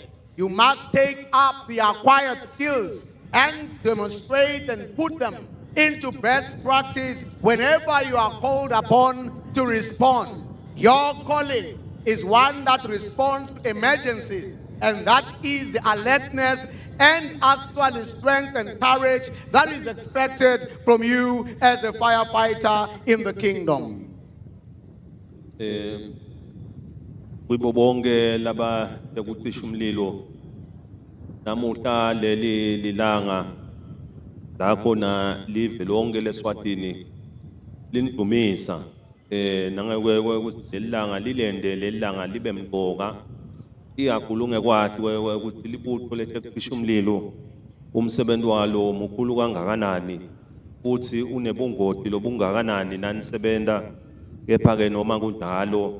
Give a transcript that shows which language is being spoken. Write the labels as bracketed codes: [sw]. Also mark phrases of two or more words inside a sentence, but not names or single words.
[en] You must take up the acquired skills and demonstrate and put them into best practice whenever you are called upon to respond. Your calling is one that responds to emergencies, and that is the alertness and actual strength and courage that is expected from you as a firefighter in the kingdom. [ss] Kubo bonke laba bekucisha umlilo namuhla leli lilanga lapho na live lonke leSwatini linidumisa nangekwe ukuthi lelanga lilende lelanga libe mqoka iyakhulunge kwathi ukuthi libutho letecisha umlilo umsebenzi walo mukhulu kangakanani futhi unebungoti lobungakanani nanisebenta kepha ke noma kunjalo